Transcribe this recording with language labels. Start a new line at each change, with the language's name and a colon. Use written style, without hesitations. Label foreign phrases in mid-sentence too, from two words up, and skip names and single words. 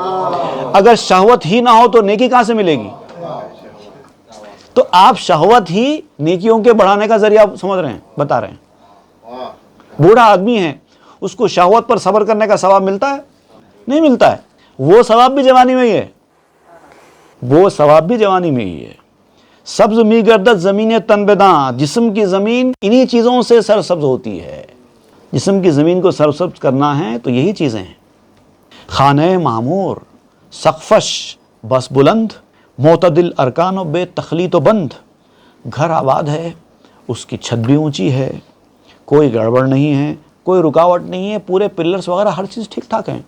Urdu: اگر شہوت ہی نہ ہو تو نیکی کہاں سے ملے گی؟ تو آپ شہوت ہی نیکیوں کے بڑھانے کا ذریعہ سمجھ رہے ہیں، بتا رہے ہیں۔ بوڑھا آدمی ہے، اس کو شہوت پر صبر کرنے کا ثواب ملتا ہے؟ نہیں ملتا ہے۔ وہ ثواب بھی جوانی میں ہی ہے، وہ ثواب بھی جوانی میں ہی ہے۔
Persian: سبز می گردد زمین تن بداں،
Urdu: جسم کی زمین انہی چیزوں سے سرسبز ہوتی ہے۔ جسم کی زمین کو سرسبز کرنا ہے تو یہی چیزیں ہیں۔
Persian: خانہ معمور سقفش بس بلند، معتدل ارکان و بے تخلیط و بند۔
Urdu: گھر آباد ہے، اس کی چھت بھی اونچی ہے، کوئی گڑبڑ نہیں ہے، کوئی رکاوٹ نہیں ہے، پورے پلرز وغیرہ ہر چیز ٹھیک ٹھاک ہیں۔